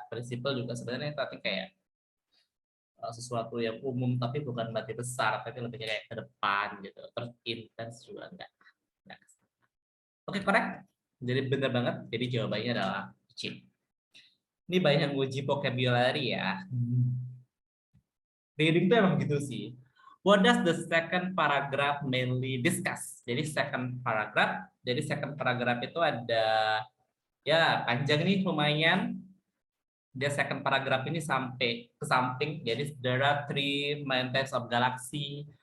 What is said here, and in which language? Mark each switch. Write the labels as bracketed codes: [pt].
[id] Prinsipal juga sebenarnya tapi kayak sesuatu yang umum tapi bukan berarti besar, tapi lebih kayak ke depan gitu. Terus intens juga enggak. Oke, correct. Jadi benar banget. Jadi jawabannya adalah C. Ini banyak yang uji vocabulary ya. Reading tuh emang gitu sih. [en] What does the second paragraph mainly discuss? [id] Jadi second paragraph itu ada ya panjang nih lumayan. Dia second paragraph ini sampai ke samping. Jadi [en] there are three main types of galaxy.